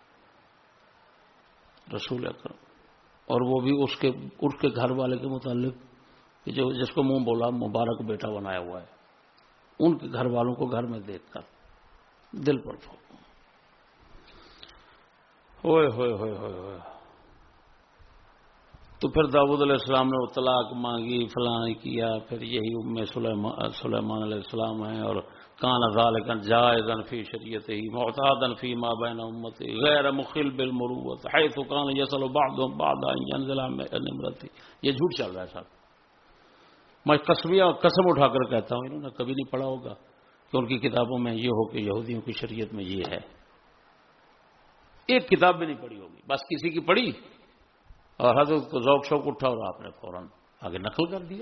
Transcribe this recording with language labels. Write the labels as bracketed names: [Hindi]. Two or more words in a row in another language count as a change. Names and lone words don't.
[Urdu] رسول اکرم اور وہ بھی اس کے گھر والے کے متعلق کہ جو جس کو منہ بولا مبارک بیٹا بنایا ہوا ہے ان کے گھر والوں کو گھر میں دیکھ کر دل پر ہوئے ہوئے ہوئے ہوئے ہوئے. تو پھر داؤد علیہ السلام نے طلاق مانگی فلاں کیا پھر یہی ام سلیمان علیہ السلام ہیں اور [Arabic] کان ذالک جائزا فی شریعتہ معتادا فی ما بین امتہ غیر مخل بالمروۃ حیث کان یصل بعضهم بعضا ان ينزل عن امرته. [Urdu] یہ جھوٹ چل رہا ہے صاحب. میں قسم اٹھا کر کہتا ہوں انہوں نے کبھی نہیں پڑھا ہوگا کہ ان کی کتابوں میں یہ ہو کہ یہودیوں کی شریعت میں یہ ہے. ایک کتاب بھی نہیں پڑھی ہوگی. بس کسی کی پڑھی اور حضرت کو ذوق شوق اٹھا اور آپ نے فوراً آگے نقل کر دیا.